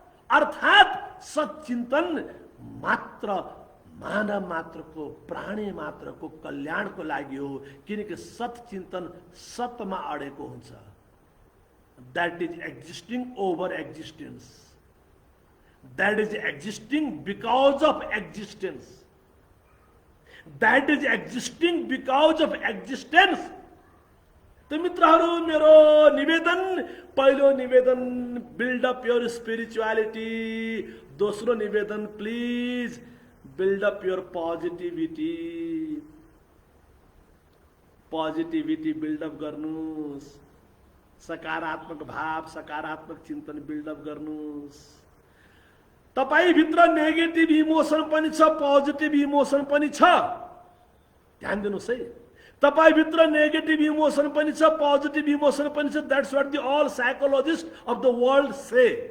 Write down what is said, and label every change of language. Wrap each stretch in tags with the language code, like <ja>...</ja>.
<ne>अर्थात सच्चिन्तन मात्र मानव मात्रको, प्राणी मात्रको कल्याणको लागि हो, किनकि सच्चिन्तन सतमा अडेको हुन्छ।</ne> <en>That is existing over existence, that is existing because of existence, that is existing because of existence.</en> <ne>तो मित्रहरू, मेरो निवेदन, पहिलो निवेदन</ne> <en>build up your spirituality,</en> <ne>दोस्रो निवेदन</ne> <en>Please build up your positivity.</en> <ne>Positivity build up गर्नुस्, सकारात्मक भाव, सकारात्मक चिन्तन बिल्ड अप गर्नुस्। तपाई भित्र नेगेटिभ इमोसन पनि छ, पोजिटिभ इमोसन पनि छ, ध्यान दिनुस् है। तपाई भित्र नेगेटिभ इमोसन पनि छ, पोजिटिभ इमोसन पनि छ।</ne> <en>That's what the all psychologist of the world say.</en>